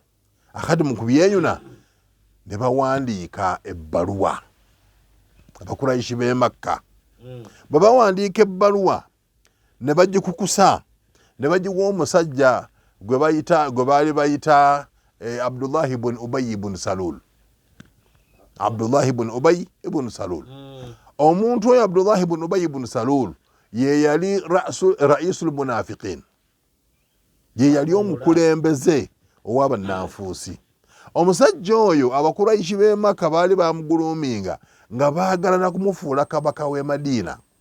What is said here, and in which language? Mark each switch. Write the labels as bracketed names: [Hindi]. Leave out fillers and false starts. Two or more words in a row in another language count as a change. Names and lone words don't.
[Ganda] Akati mu kubyeyuna ne bawandiika ebbaluwa Abakuraishi b'e Makka. Bwe bawandiika ebbaluwa ne bagikukusa ne bagiwa omusajja gwe baali bayita Abdullah ibn Ubay ibn Salul. Abdullah ibn Ubay ibn Salul. Omuntu oyo Abdullah ibn Ubay ibn Salul ye yali [Arabic] رئيس المنافقين. [Ganda] Ye yali omukulembeze ow'abannanfuusi. Omusajja oyo Abakuraishi b'e Makka baali bamuguluminga nga baagala na kumufuula kabaka w'e Madina.